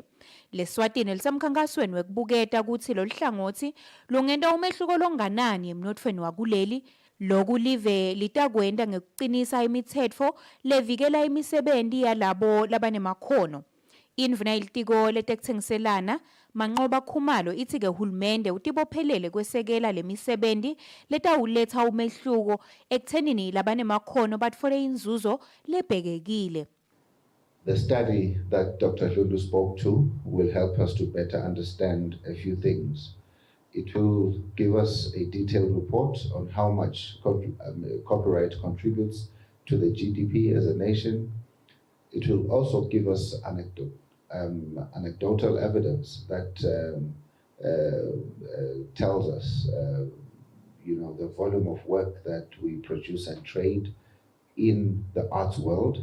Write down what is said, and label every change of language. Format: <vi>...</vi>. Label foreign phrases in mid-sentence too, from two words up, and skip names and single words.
<ss>LeSwatini lisemkhankasweni wekubuketa kutsi loluhlangothi lungenta umehluko longanani emnotfweni wakuleli loku live litakwenta ngekucinisa imitsetfo levikela imisebenti yalabo labanemakhono. Indvuna yelitiko letekutsengiselana Manqoba Khumalo ithi ke hulumende utibophelele kwesekela lemisebenti letawuletha umehluko ekuthenini labanemakhono batfole inzuzo lebhekekile.</ss> <en>The study that Dr. Lulu spoke to will help us to better understand a few things. It will give us a detailed report on how much copyright contributes to the GDP as a nation. It will also give us anecdotal evidence that tells us the volume of work that we produce and trade in the arts world.</en>